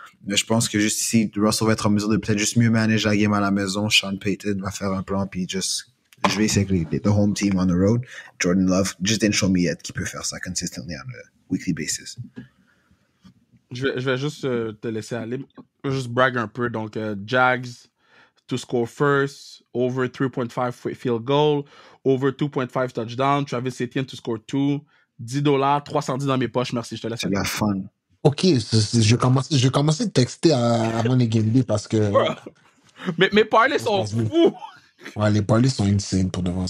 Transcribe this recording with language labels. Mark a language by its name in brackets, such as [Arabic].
[French] Mais je pense que juste ici, Russell va être en mesure de peut-être juste mieux manager la game à la maison. Sean Payton va faire un plan, puis je vais essayer avec [English] the home team on the road. Jordan Love just didn't show me yet [French] qu'il peut faire ça [English] consistently on a weekly basis. [French] Je vais juste te laisser aller. Je vais juste brag un peu. [English] Donc, Jags to score first, over 3.5 field goal, over 2.5 touchdown. [French] Travis Etienne [English] to score 2. [French] $10, 310 dans mes poches. Merci, je te laisse. C'est la fun. Ok, je commençais de texter avant les game day parce que... Mes parlays sont fous. Ouais, les parlays sont insane pour devant.